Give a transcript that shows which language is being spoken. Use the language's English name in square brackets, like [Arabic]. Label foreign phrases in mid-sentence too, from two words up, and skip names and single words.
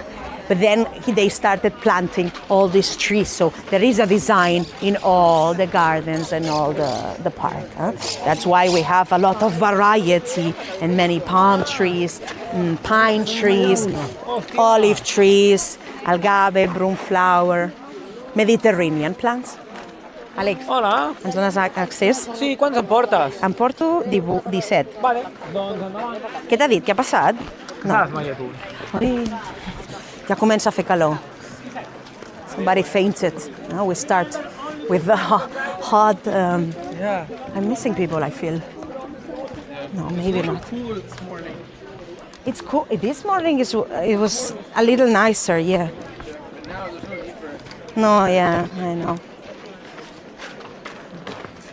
[English] But then they started planting all these trees, so there is a design in all the gardens and all the park. That's why we have a lot of variety and many palm trees, pine trees, olive trees, algarve, broomflower, Mediterranean plants. [Catalan] Àlex, Hola. ens dones accés? Sí, quants en portes? En porto 17. Vale, doncs endavant. Què t'ha dit? Què ha passat? Saps, Maria, tu. Ai, ja comença a fer calor. [English] Somebody fainted. Now we start with the hot... Yeah. I'm missing people, I feel. No, maybe not. It's cool. This morning it was a little nicer, yeah. No, yeah, I know.